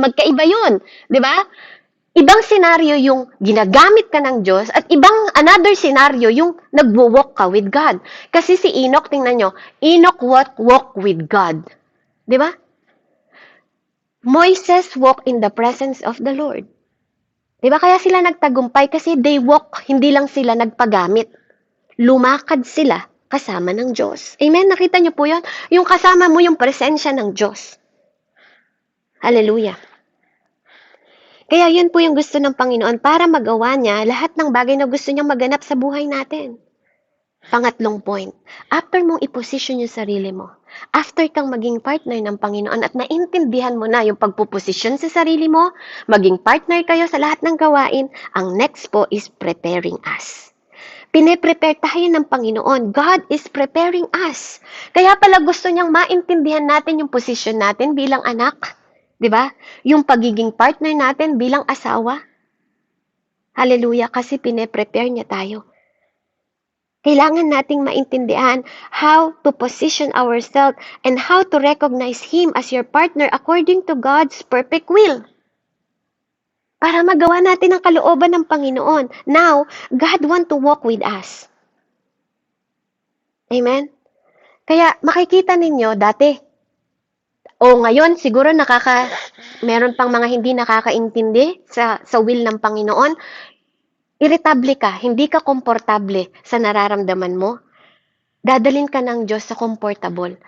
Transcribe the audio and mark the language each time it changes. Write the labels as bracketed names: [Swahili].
[Filipino] Magkaiba 'yun, 'di ba? Ibang senaryo yung ginagamit ka ng Diyos at another senaryo yung nagwo-walk ka with God. Kasi si Enoch, tingnan nyo, [English] Enoch walk with God. [Filipino] Di ba? [English] Moises walk in the presence of the Lord. [Filipino] Di ba? Kaya sila nagtagumpay kasi they walk, hindi lang sila nagpagamit. Lumakad sila kasama ng Diyos. Amen? Nakita nyo po yun? Yung kasama mo yung presensya ng Diyos. Hallelujah. Kaya yun po yung gusto ng Panginoon para magawa niya lahat ng bagay na gusto niyang maganap sa buhay natin. Pangatlong point, after mong iposisyon yung sarili mo, after kang maging partner ng Panginoon at naintindihan mo na yung pagpuposisyon sa sarili mo, maging partner kayo sa lahat ng gawain, ang next po is preparing us. Pine-prepare tayo ng Panginoon. [English] God is preparing us. [Filipino] Kaya pala gusto niyang maintindihan natin yung posisyon natin bilang anak. 'Di ba? Yung pagiging partner natin bilang asawa. Hallelujah, kasi pine-prepare niya tayo. Kailangan nating maintindihan [English] how to position ourselves and how to recognize Him as your partner according to God's perfect will. [Filipino] Para magawa natin ang kalooban ng Panginoon. [English] Now, God want to walk with us. Amen? [Filipino] Kaya makikita ninyo dati, ngayon siguro meron pang mga hindi nakakaintindi sa will ng Panginoon. Irritable ka, hindi ka komportable sa nararamdaman mo, dadalin ka ng Diyos sa comfortable.